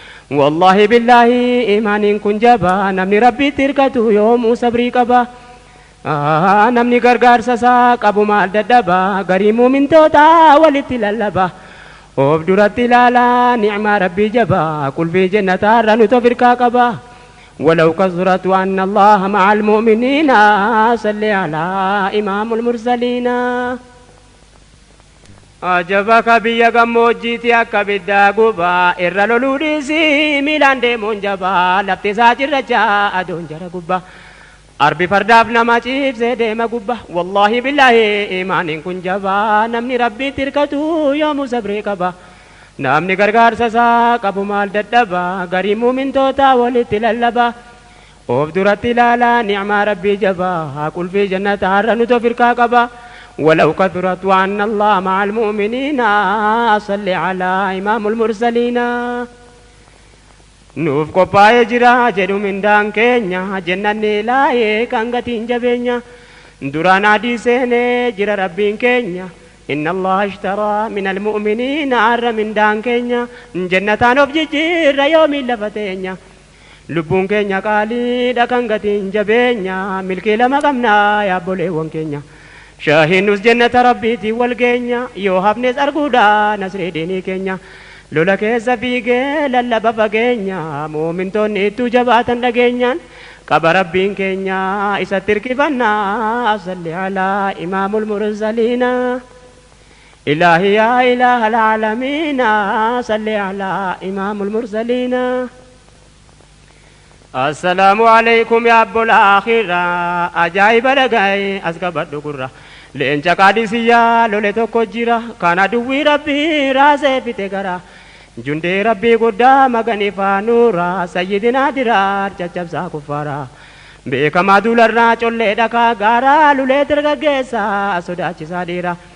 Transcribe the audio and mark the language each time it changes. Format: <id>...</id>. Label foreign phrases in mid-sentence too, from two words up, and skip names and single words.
<ar>والله بالله</ar> <om>imaaniin kun jabaa, namni Rabbitti hirkatu yoomuu sabrii qaba. Aa, namni gargaarsa isaa qabu maal dadhaba, garii muumintoota walitti lallaba. Of duratti ilaala ni'maa Rabbii jabaa, qulfii jannataarra nu tof hirkaa qaba.</om> <ar>ولو كثرت أن الله مع المؤمنين، صل على إمام المرسلين.</ar> <om>Ajaba ka biyya gammoojjiiti akka biddaa gubaa, irra loluu dhiisii miilaan deemuun jabaa, lafti isaa cirracha aduun jara gubbaa. Arbi fardaaf nama ciibsee deema gubbaa,</om> <ar>والله بالله</ar> <om>imaaniin kun jabaa, namni Rabbitti hirkatu yoomuu sabrii qaba. Namni gargaarsa isaa qabu maal dadhaba, garii muumintoota walitti lallaba. Of duratti ilaala ni'maa Rabbii jabaa, qulfii jannataarra nu tof hirkaa qaba.</om> <ar>ولو كثرت وأن الله مع المؤمنين، صل على إمام المرسلين.</ar> <om>Nuuf qophaa'ee jira jedhu mindaan keenya, jannanni laayee kan gatiin jabeenya. Duraan adii seenee jira Rabbiin keenya.</om> <ar>إن الله اشترى من المؤمنين،</ar> <om>arra mindaan keenya. Jannataan of jijjiirra yoomiin lafa teenya. Lubbuun keenya qaaliidha kan gatiin jabeenya, milkii lama qabna yaa obboleewwan keenya. Shaahiin nus jannata Rabbiitiin wal geenya, yoo hafnes arguudha nasrii diinii keenya. Lola keessa fiigee lallaba fageenya, muumintoonni ittuu jabaatan dhageenyaan, qaba Rabbiin keenya isatti hirkifannaa,</om> <ar>صل على إمام المرسلين. إلهي يا إله العالمين، صل على إمام المرسلين. السلام عليكم يا أبو الآخرة، أجايب لغاي أسكبت دقرة.</ar> <om>Leenca Qaadisiyyaa lole tokko jira, kan aduwwii Rabbii raasee fite gara. Jundee Rabbii guddaa maganii faanuura, Sayyidinaa Diraar caccabsaa kuffaara. Beekamaa duularraa collee dhakaa gaara, lulee dargaggeessaa sodaachisaa dhiira.</om>